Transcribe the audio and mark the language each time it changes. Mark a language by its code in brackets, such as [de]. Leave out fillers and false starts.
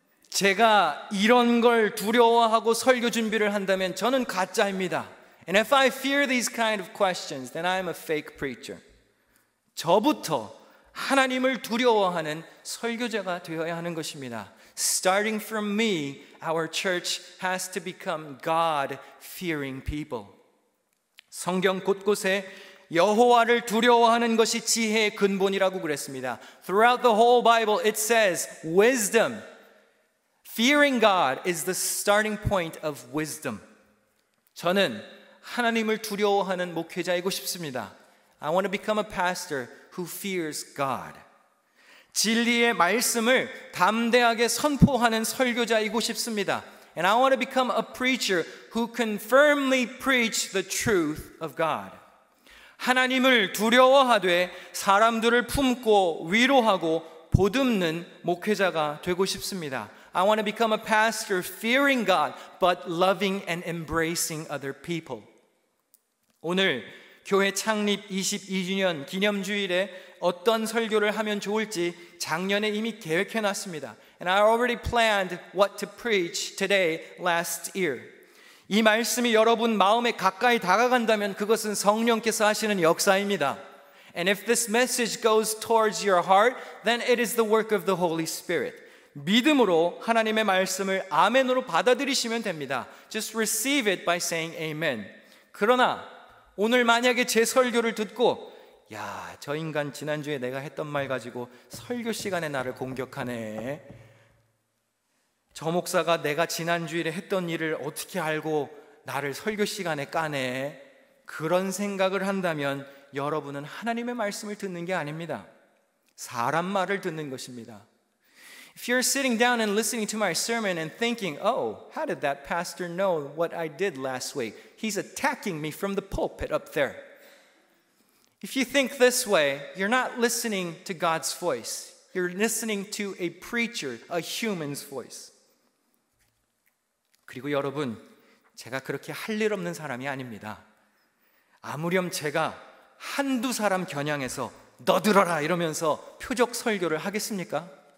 [ko] 제가 이런 걸 두려워하고 설교 준비를 한다면 저는 가짜입니다. [en] And if I fear these kind of questions, then I'm a fake preacher. [ko] 저부터 하나님을 두려워하는 설교자가 되어야 하는 것입니다. [en] Starting from me, our church has to become God-fearing people. [ko] 성경 곳곳에 여호와를 두려워하는 것이 지혜의 근본이라고 그랬습니다. [en] Throughout the whole Bible, it says wisdom. Fearing God is the starting point of wisdom. [ko] 저는 하나님을 두려워하는 목회자이고 싶습니다. [en] I want to become a pastor who fears God. [ko] 진리의 말씀을 담대하게 선포하는 설교자이고 싶습니다. [en] And I want to become a preacher who can firmly preach the truth of God. [ko] 하나님을 두려워하되 사람들을 품고 위로하고 보듬는 목회자가 되고 싶습니다. [en] I want to become a pastor fearing God but loving and embracing other people. [ko] 오늘 교회 창립 22주년 기념주일에 어떤 설교를 하면 좋을지 작년에 이미 계획해 놨습니다. [en] And I already planned what to preach today last year. [ko] 이 말씀이 여러분 마음에 가까이 다가간다면 그것은 성령께서 하시는 역사입니다. [en] And if this message goes towards your heart, then it is the work of the Holy Spirit. [ko] 믿음으로 하나님의 말씀을 아멘으로 받아들이시면 됩니다. [en] Just receive it by saying amen. [ko] 그러나 오늘 만약에 제 설교를 듣고 저 인간 지난주에 내가 했던 말 가지고 설교 시간에 나를 공격하네. 저 목사가 내가 지난주일에 했던 일을 어떻게 알고 나를 설교 시간에 까네. 그런 생각을 한다면 여러분은 하나님의 말씀을 듣는 게 아닙니다. 사람 말을 듣는 것입니다. [en] If you're sitting down and listening to my sermon and thinking, how did that pastor know what I did last week? He's attacking me from the pulpit up there. If you think this way, you're not listening to God's voice. You're listening to a preacher, a human's voice. [ko] 그리고 여러분, 제가 그렇게 할 일 없는 사람이 아닙니다. 아무렴 제가 한두 사람 겨냥해서 너 들어라 이러면서 표적 설교를 하겠습니까?